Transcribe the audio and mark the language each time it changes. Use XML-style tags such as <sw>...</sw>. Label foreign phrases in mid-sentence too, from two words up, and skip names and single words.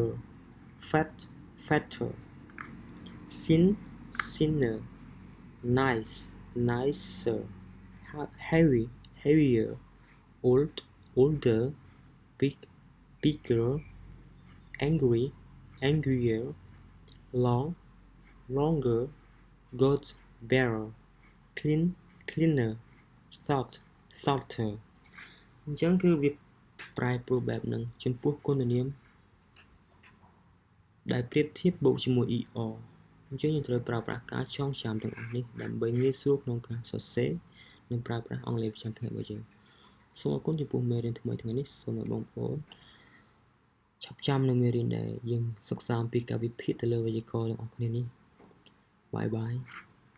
<en>Fat fatter Sin sinner Nice nicer Heavy heavier Old older Big bigger Angry angrier Long longer Good better Clean cleaner Salt salter</en> <km>អញ្ចឹងគឺវាប្រែប្រួលបែបហ្នឹងចំពោះគុណនាម ដែលប្រៀបធៀបបូកជាមួយ er អញ្ចឹងយើងត្រូវប្រើប្រាស់ការចងចាំទាំងអស់នេះដើម្បីងាយស្រួលក្នុងការសរសេរនិងប្រើប្រាស់អង់គ្លេសប្រចាំថ្ងៃរបស់យើងសូមអរគុណចំពោះមេរៀនថ្មីថ្ងៃនេះសូមឲ្យបងប្អូនឆាប់ចាំនៅមេរៀនដែលយើងសិក្សាអំពីការវិភាគទៅលើវេយ្យាករណ៍ទាំងអស់គ្នានេះ</km> <en>bye bye</en>